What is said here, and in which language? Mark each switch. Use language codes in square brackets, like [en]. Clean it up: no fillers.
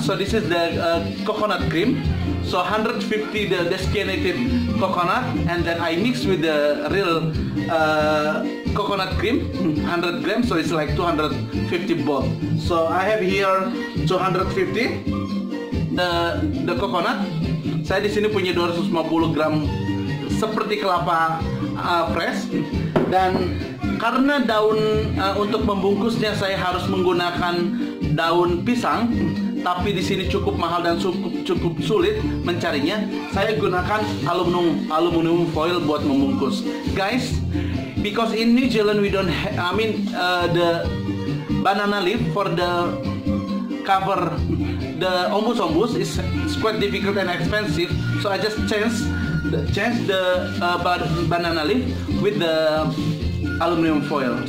[en] So this is the coconut cream. So 150 the desiccated coconut, and then I mix with the real coconut cream 100 grams. So it's like 250 both. So I have here 250 the coconut. [id] Saya di sini punya 250 gram seperti kelapa fresh, dan karena daun untuk membungkusnya saya harus menggunakan daun pisang, tapi di sini cukup mahal dan cukup sulit mencarinya. Saya gunakan aluminium foil buat membungkus, guys. [en] Because in New Zealand we don't the banana leaf for the cover the ombus is quite difficult and expensive. So I just change the banana leaf with the aluminum foil.